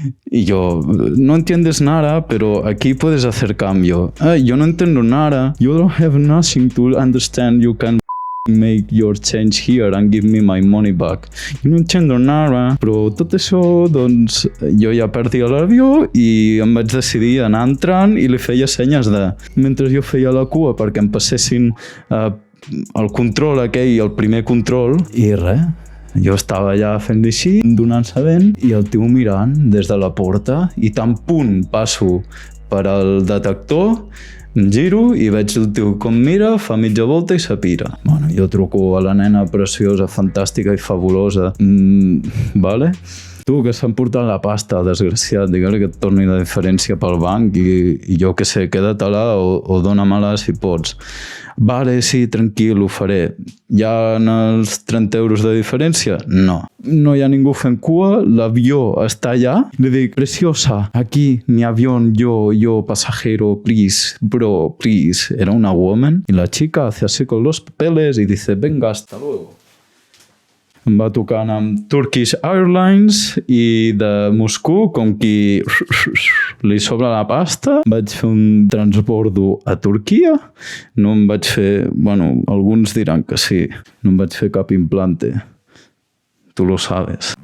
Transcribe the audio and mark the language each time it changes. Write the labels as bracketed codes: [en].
[es] Y yo, no entiendes nada, pero aquí puedes hacer cambio. Yo no entiendo nada. [en] You don't have nothing to understand. You can make your change here and give me my money back. [es] I no entendo nada. [ca] Però tot això, doncs, jo ja perdia l'avió i em vaig decidir anar entrant i li feia senyes de... Mentre jo feia la cua perquè em passessin el control aquell, el primer control, i res. Jo estava allà fent així, donant-se vent, i el tio mirant des de la porta, i tan punt passo per al detector, em giro i veig el tio com mira, fa mitja volta i s'apira. Bueno, jo truco a la nena preciosa, fantàstica i fabulosa. Vale? Tu, que s'han portat la pasta, desgraciat, digue-li que et torni la diferència pel banc i jo què sé, queda-te-la o dóna-me-la si pots. Vale, sí, tranquil, ho faré. Hi ha els 30 euros de diferència? No. No hi ha ningú fent cua, l'avió està allà. Le dic, [es] preciosa, aquí mi avión, yo pasajero, please, bro, please. Era una woman y la chica hace así con los papeles y dice, venga, hasta luego. [ca] Em va tocant amb Turkish Airlines i de Moscou, com qui li sobra la pasta. Vaig fer un transbordo a Turquia. No em vaig fer... Bueno, alguns diran que sí. No em vaig fer cap implante. [es] Tu lo sabes.